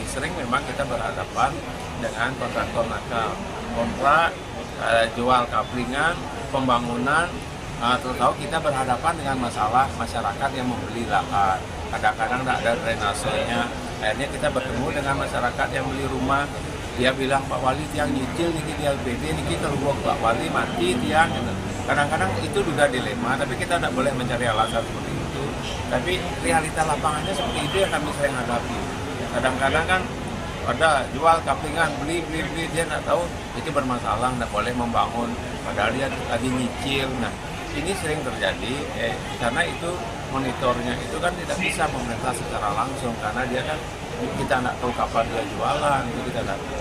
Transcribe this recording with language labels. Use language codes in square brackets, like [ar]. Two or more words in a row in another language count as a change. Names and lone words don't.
[id] Sering memang kita berhadapan dengan kontraktor nakal, kontrak jual kaplingan, pembangunan. Tahu kita berhadapan dengan masalah masyarakat yang membeli lahan. Kadang-kadang tidak ada drainasenya. Akhirnya kita bertemu dengan masyarakat yang beli rumah. Dia bilang, [ban] Pak Wali tiang nyicil niki di LPD niki terubuk Pak Wali mati tiang gitu. [id] Kadang-kadang itu juga dilema, tapi kita tidak boleh mencari alasan seperti itu. Tapi realita lapangannya seperti itu yang kami sering hadapi. Kadang-kadang kan ada jual kaplingan, beli dia tidak tahu itu bermasalah, tidak boleh membangun. Padahal dia lagi nyicil. Nah ini sering terjadi karena itu monitornya itu kan tidak bisa pemerintah secara langsung karena dia kan kita tidak tahu kapan dia jualan, itu kita tidak tahu.